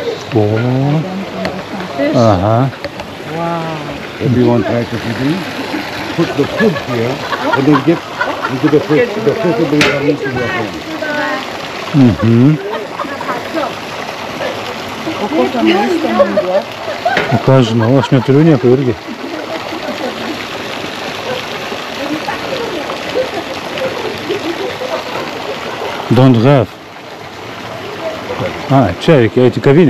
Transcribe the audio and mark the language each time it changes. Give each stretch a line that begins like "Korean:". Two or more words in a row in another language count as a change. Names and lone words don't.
English: Oh. Fish. Uh-huh. Wow. Everyone tries to do. Put the food here and then get into the fish. The fish will be coming to your home. Mhm.
Lithuanian: O kokio maisto man duot? O ką aš žinau, aš neturiu nieko irgi.
English: Don't have.
Lithuanian: Čia reikia eiti į kavinę.